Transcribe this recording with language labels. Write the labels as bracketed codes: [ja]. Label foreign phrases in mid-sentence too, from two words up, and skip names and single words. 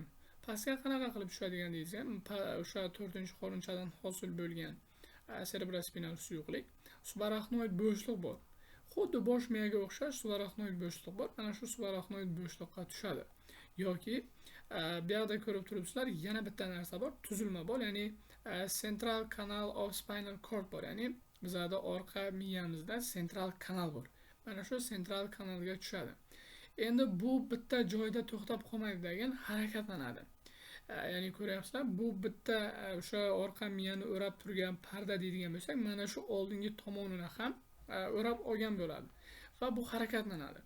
[uz] Pastga qanaqa qilib tushadigan deysiz, o'sha 4-qo'rinchadan hosil bo'lgan cerebrospinal suyuqlik, subarachnoid bo'shliq bor. Xuddi bosh miyaga o'xshash subarachnoid bo'shliq bor. Mana shu subarachnoid bo'shliqqa tushadi. Yoki bu yerda ko'rib turibsizlar, yana bitta narsa bor, tuzilma bor, ya'ni [en] central canal of spinal cord [uz] bor. Ya'ni bizada orqa miyamizda central kanal bor. Mana shu central kanalga tushadi. Endi bu bitta joyda to'xtab qolmaydi degan harakatlanadi. Ya'ni ko'ryapsizlar, bu bitta o'sha orqa miyani o'rab turgan parda deydigan bo'lsak, mana shu oldingi tomonini ham o'rab olgan bo'ladi va bu harakatlanadi.